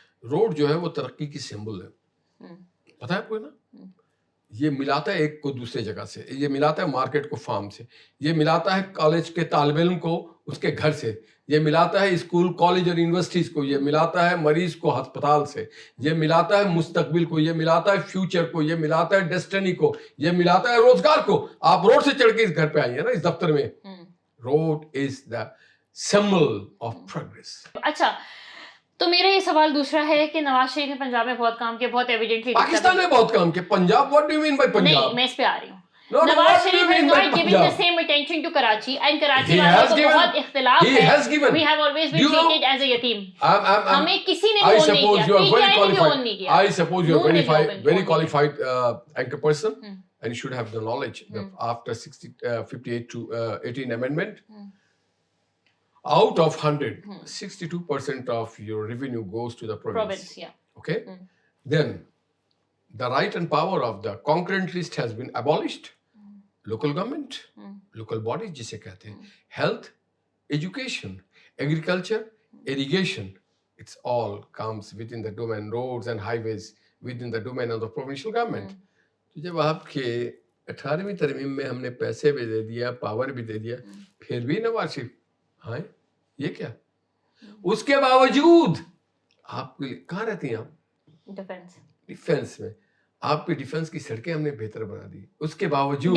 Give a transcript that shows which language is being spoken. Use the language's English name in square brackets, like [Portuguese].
[Urdu] Road جو ہے وہ ترقی کی سمبل ہے, پتہ ہے آپ کو نا, یہ ملاتا ہے ایک کو دوسرے جگہ سے, یہ ملاتا ہے مارکیٹ کو فارم سے, یہ ملاتا ہے کالج کے طالب علم کو اس کے گھر سے, یہ ملاتا ہے اسکول کالج اور یونیورسٹیز کو, یہ ملاتا ہے مریض کو ہسپتال سے, یہ ملاتا ہے مستقبل کو, یہ ملاتا ہے فیوچر کو, یہ ملاتا ہے ڈیسٹنی کو, یہ ملاتا ہے روزگار کو. آپ روڈ سے چڑھ کے اس گھر پہ آئی ہیں نا, اس دفتر میں. [English] Road is the symbol of progress. [Urdu] اچھا تو میرا یہ سوال دوسرا ہے کہ نواز شریف نے پنجاب میں بہت کام کیا, بہت ایویڈنٹلی پاکستان میں بہت کام کیا. [English] Punjab, what do you mean by Punjab? [Urdu] نہیں میں اس پہ آ رہی ہوں. [English] Nawaz Sharif has not given the same attention to Karachi, and Karachi [Urdu] والوں کو بہت اختلاف ہے. [English] We have always been treated as a yatim. [Urdu] ہمیں کسی نے بھی نہیں کیا, PTI نے بھی اون نہیں کیا. [English] I suppose you are very qualified anchor person, and you should have the knowledge that after 58 to 18 amendment, out of 100, 62% of your revenue goes to the province. Yeah. Okay? Then the right and power of the concurrent list has been abolished. Local government, local bodies [Urdu] jise kehte hain, [English] health, education, agriculture, irrigation, it's all comes within the domain, roads and highways within the domain of the provincial government. [Urdu] تو جب آپ کے 18ویں ترمیم میں ہم نے پیسے بھی دے دیا, پاور بھی دے دیا, پھر بھی نواز شریف ہاں یہ کیا, اس کے باوجود آپ کہاں رہتی ہیں آپ؟ ڈیفینس میں. آپ کی ڈیفینس کی سڑکیں ہم نے بہتر بنا دی, اس کے باوجود